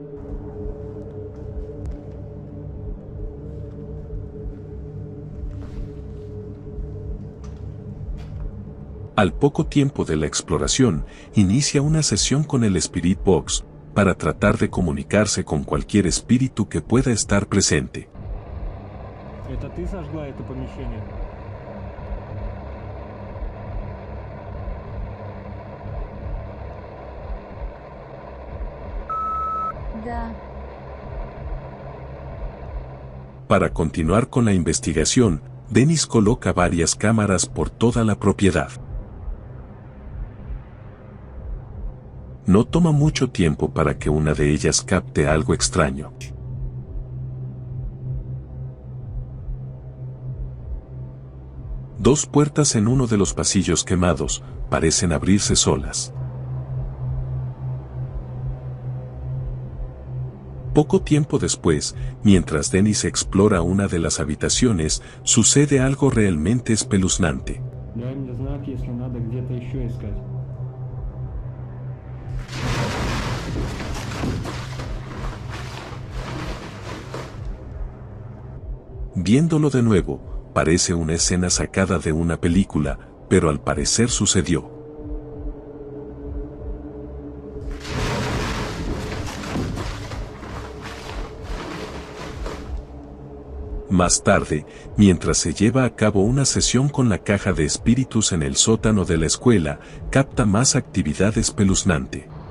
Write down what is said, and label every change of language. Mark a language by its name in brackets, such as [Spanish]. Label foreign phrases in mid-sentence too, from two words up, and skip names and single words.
[Spanish] Al poco tiempo de la exploración, inicia una sesión con el Spirit Box, para tratar de comunicarse con cualquier espíritu que pueda estar presente. [Russian] Это ты сожгла это помещение? Да. [Spanish] Para continuar con la investigación, Denis coloca varias cámaras por toda la propiedad. No toma mucho tiempo para que una de ellas capte algo extraño. Dos puertas en uno de los pasillos quemados parecen abrirse solas. Poco tiempo después, mientras Denis explora una de las habitaciones, sucede algo realmente espeluznante. [Russian] Дай мне знак, если надо где-то еще искать. [Spanish] Viéndolo de nuevo, parece una escena sacada de una película, pero al parecer sucedió. Más tarde, mientras se lleva a cabo una sesión con la caja de espíritus en el sótano de la escuela, capta más actividad espeluznante.